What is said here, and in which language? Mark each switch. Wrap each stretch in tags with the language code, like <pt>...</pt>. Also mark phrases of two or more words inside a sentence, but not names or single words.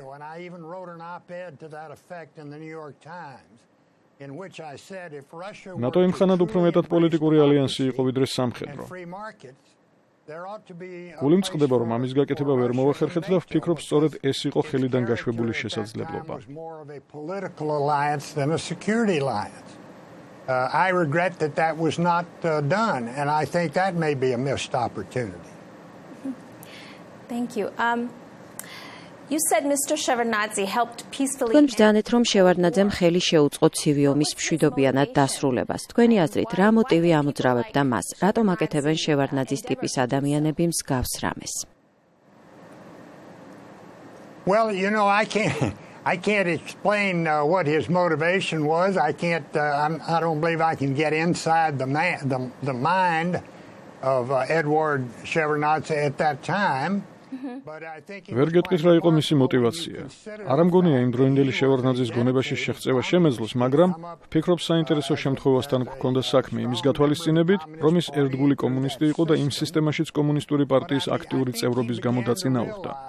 <ka>ნატო იმ ხანად უფრო მეტად პოლიტიკური ალიანსი იყო ვიდრე სამხედრო. გული მწყდება, რომ ამის გაკეთება ვერ მოვახერხეთ და ვფიქრობ, სწორედ ეს იყო ხელიდან გაშვებული შესაძლებლობა.</ka> <en>I regret that was not done, and I think that may be a missed opportunity. Thank you. You said Mr. Shevardnadze helped peacefully.</en> <ka>თქვენ ბრძანეთ, რომ შევარდნაძემ ხელი შეუწყო ცივი ომის მშვიდობიანად დასრულებას. თქვენი აზრით, რა მოტივი ამოძრავებდა მას? რატომ აკეთებენ შევარდნაძის ტიპის ადამიანები მსგავს რამეს?</ka> <en>Well, you know, I can't explain what his motivation was. I don't believe I can get inside the mind of Edward Shevardnadze at that time.</en> <ka>ვერ გეტყვით რა იყო მისი мотивация. არ ამგონია იმ დროინდელი შევარდნაძის გონებაში შეღწევა შემეძლოს, მაგრამ ვფიქრობ საინტერესო შემთხვევასთან გვქონდა საქმე იმის გათვალისწინებით, რომ ის ერთგული კომუნისტი იყო და იმ სისტემაშიც კომუნისტური პარტიის აქტიური წევრობის გამო დაწინაურდა.</ka>